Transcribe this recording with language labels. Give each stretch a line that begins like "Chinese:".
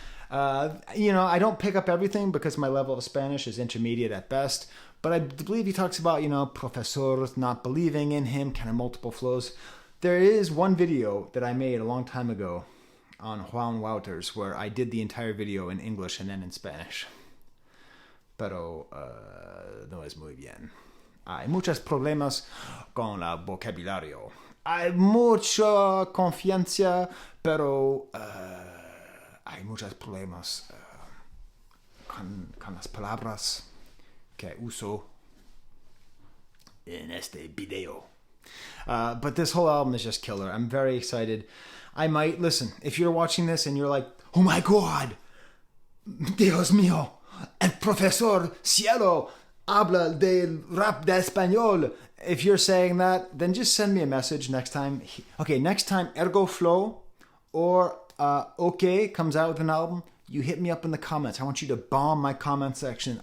English: I don't pick up everything because my level of Spanish is intermediate at best, but I believe he talks about, professors not believing in him, kind of multiple flows. There is one video that I made a long time ago on Juan Wouters where I did the entire video in English and then in Spanish.
Spanish: Pero no es muy bien. Hay muchos problemas con el vocabulario. hay mucha confianza, pero hay muchos problemas con las palabras que uso
English: in
Spanish: este video.
English: But this whole album is just killer. I'm very excited. I might, listen, if you're watching this and you're like, oh my God,
Spanish: Dios mío, el profesor Cielo habla de rap de español.
English: If you're saying that, then just send me a message next time. Okay, next time Ergo Flow or OK comes out with an album, you hit me up in the comments. I want you to bomb my comment section.